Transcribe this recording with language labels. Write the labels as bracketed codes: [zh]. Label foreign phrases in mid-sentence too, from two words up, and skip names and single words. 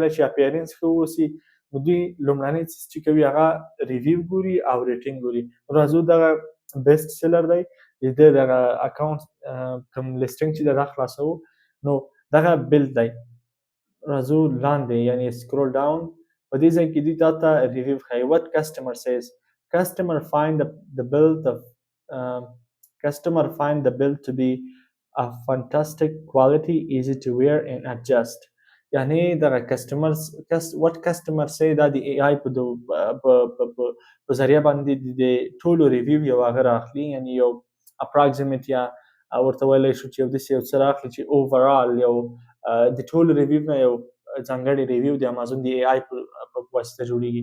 [ps] کله چې اپیرنس ښه واوسي نو دوی لومړنی څیز چې کوي هغه ریویو ګوري او ریټینګ ګوري. راځو دغه [en] best seller [ps] دی، د دغه اکاونټ کوم لیسټینګ چې دا خلاصوو، نو دغه بلډ دی، راځو لاندې یعنی [en] scroll down, [ps] په دې ځای کې دوی تا ته ریویو ښایي. [en] what customer says customer find the build to be a fantastic quality, easy to wear and adjust. [ps] یعنی دغه [en] what customer say [ps] دا د AI په ذریعه باندې د ټولو ریویو یو هغه راخلي، یعنی یو اپراکسیمیټ یا ورته ویلی شو چې یو داسې یو څه راخلي چې اوورال یو د ټولو ریویو نه یو ځانګړی ریویو د امازون د AI په واسطه جوړیږي.